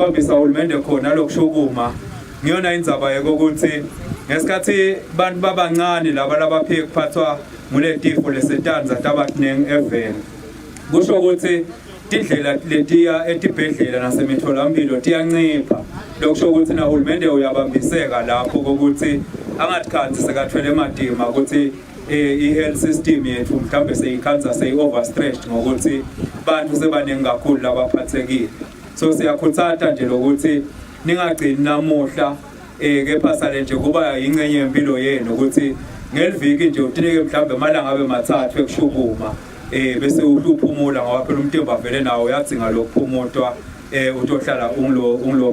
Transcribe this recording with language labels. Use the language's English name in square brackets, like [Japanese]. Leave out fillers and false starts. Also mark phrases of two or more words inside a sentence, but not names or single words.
[Swati] ubambisa uhulumende khona lokushukuma ngiyona indzaba yeko ukuthi ngesikhathi bantu babancane laba labaphike kuphathwa ngule tifo lesetanza tabatineng eveni kusho ukuthi tindlela letiya etibhedlela nasemitholampilo tiyancipha lokusho ukuthi na uhulumende uyabambiseka lapho ukuthi angathikhanzi sekathwele emadima ukuthi i- [English] health system [Swati] yethu mhlambe seyikhanza seyi-overstretched ngokuthi bantu sebaningi kakhulu labaphathekile. So siyakhuthatha nje lokuthi ningagcini namuhla kepha sale nje kuba ingcenye yempilo yenu ukuthi ngeliviki nje utinike mhlambe amalanga abe mathathu ekushukuma bese uhluphumola ngoba phela umtimba vele nawo uyadzinga lokuphumotwa utohlala ungilophilile.